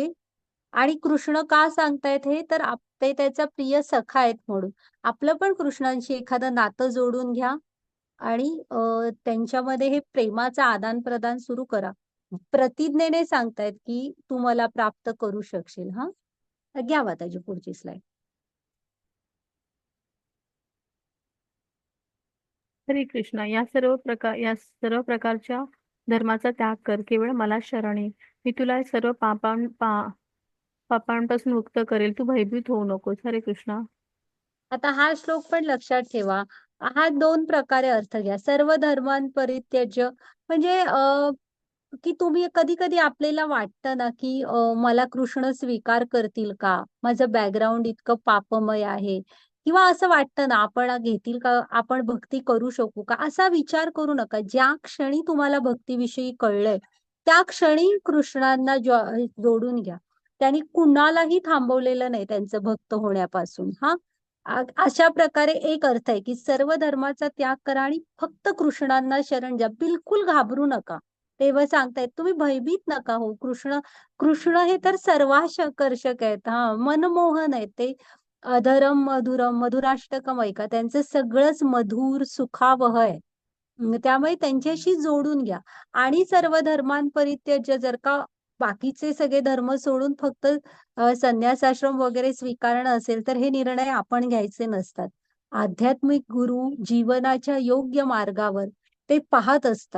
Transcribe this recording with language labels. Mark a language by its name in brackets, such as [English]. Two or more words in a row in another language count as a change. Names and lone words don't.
[Marathi] आणि कृष्ण का सांगतायत हे तर ते त्याचा प्रिय सखा आहेत म्हणून. आपलं पण कृष्णांशी एखादं नातं जोडून घ्या आणि त्यांच्यामध्ये हे प्रेमाचं आदान प्रदान सुरू करा. प्रतिज्ञेने सांगतायत की तू मला प्राप्त करू शकशील. घ्या माताजी पुढची स्लाइड. हरे कृष्णा. या सर्व प्रकारच्या धर्माचा त्याग कर. केवळ मला शरण ये. मी तुला सर्व पापांपासून मुक्त करेल. तू भयभीत होऊ नकोस. हरे कृष्णा. आता हा श्लोक पण लक्षात ठेवा. हा दोन प्रकारे अर्थ घ्या. [Sanskrit] सर्व धर्मांपरित्यज्य [Marathi] म्हणजे की तुम्ही कधी कधी आपल्याला वाटतं ना की मला कृष्ण स्वीकार करतील का, माझं बॅकग्राऊंड इतकं पापमय आहे, किंवा असं वाटतं ना आपण घेतील का, आपण भक्ती करू शकू का, असा विचार करू नका. ज्या क्षणी तुम्हाला भक्तीविषयी कळलंय त्या क्षणी कृष्णांना जोडून घ्या. त्यांनी कुणालाही थांबवलेलं नाही त्यांचं भक्त होण्यापासून. अशा प्रकारे एक अर्थ आहे की सर्व धर्माचा त्याग करा आणि फक्त कृष्णांना शरण द्या. बिलकुल घाबरू नका. तेव्हा सांगतायत तुम्ही भयभीत नका हो. कृष्ण कृष्ण हे तर सर्वाकर्षक आहेत. मनमोहन आहेत ते. [Sanskrit] अधरम मधुरम [Marathi] मधुराष्टकम ऐका, त्यांचं सगळंच मधुर सुखावह आहे. त्यामुळे त्यांच्याशी जोडून घ्या. आणि [Sanskrit] सर्व धर्मांपरित्यज्य, [Marathi] जर का बाकीचे सगळे धर्म सोडून फक्त संन्यासाश्रम वगैरे स्वीकारणं असेल तर हे निर्णय आपण घ्यायचे नसतात. आध्यात्मिक गुरु जीवनाच्या योग्य मार्गावर ते पाहत असतात.